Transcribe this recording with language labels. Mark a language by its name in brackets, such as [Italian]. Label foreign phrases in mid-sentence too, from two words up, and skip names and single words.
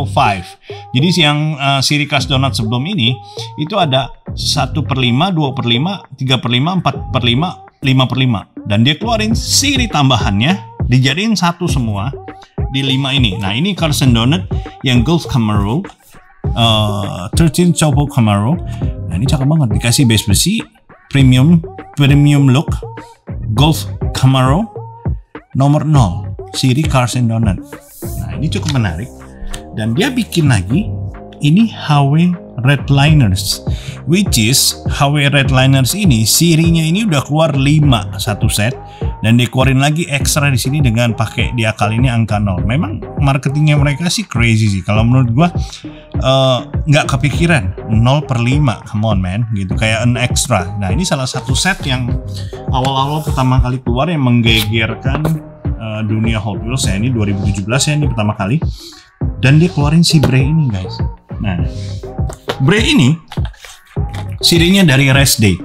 [Indonesian] Jadi yang siri Cars Donut sebelum ini itu ada 1/5, 2/5, 3/5, 4/5, 5/5. Dan dia keluarin siri tambahannya dijadiin satu semua di 5 ini. Nah, ini Cars and Donut yang Golf Camaro 13 Turbo Camaro. Nah, ini cakep banget, dikasih base besi premium look Golf Camaro nomor 0 siri Cars and Donut. Nah, ini cukup menarik dan dia bikin lagi ini HW Redliners, [English] which is [Indonesian] HW Redliners ini sirinya ini udah keluar 5 satu set dan dikeluarin lagi ekstra di sini dengan pakai diakal ini angka 0. Memang marketingnya mereka sih crazy sih. Kalau menurut gua nggak kepikiran 0/5, [English] come on man, [Indonesian] gitu kayak [English] an extra. [Indonesian] Nah, ini salah satu set yang awal-awal pertama kali keluar yang menggegerkan dunia Hot Wheels ya. Ini 2017 ya, ini pertama kali. Dan dia keluarin si Bray ini guys. Nah, Bray ini sirinya dari Race Day.